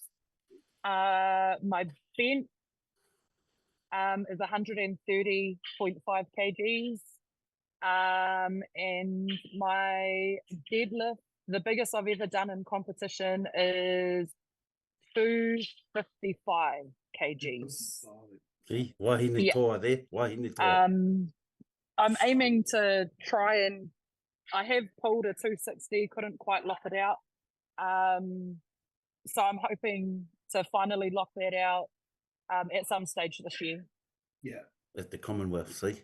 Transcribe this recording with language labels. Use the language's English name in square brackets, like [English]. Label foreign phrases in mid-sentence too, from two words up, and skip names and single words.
[English] My bench is 130.5 kgs. And my deadlift, the biggest I've ever done in competition, is 255 kgs. See, [Māori] wahine toa there, wahine toa. [English] I'm aiming to try and I have pulled a 260, couldn't quite lock it out. So I'm hoping to finally lock that out at some stage this year. Yeah. At the Commonwealth, see?